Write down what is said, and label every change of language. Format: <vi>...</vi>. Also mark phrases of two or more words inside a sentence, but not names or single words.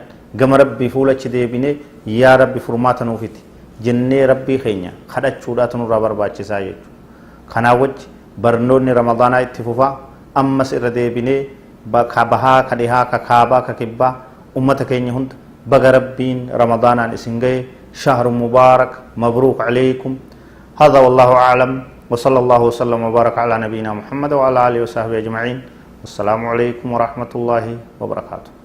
<om>gama rabbii fuulachi deebinee yaa rabbi furmaata nuufiti jennee rabbii keenya kadhachuudhaatu nurraa barbaachisaa jechuudha kanaa wajji barnoonni ramadaanaa itti fufaa ammas irra deebinee ka bahaa ka dhihaa ka kaabaa ka kibbaa ummata keenya hunda baga rabbiin ramadaanaan isin gahe</om> <ar>شهر مبارك مبروك عليكم هذا والله أعلم وصلى الله وسلم وبارك على نبينا محمد وعلى آله وصحبه أجمعين والسلام عليكم ورحمة الله وبركاته</ar>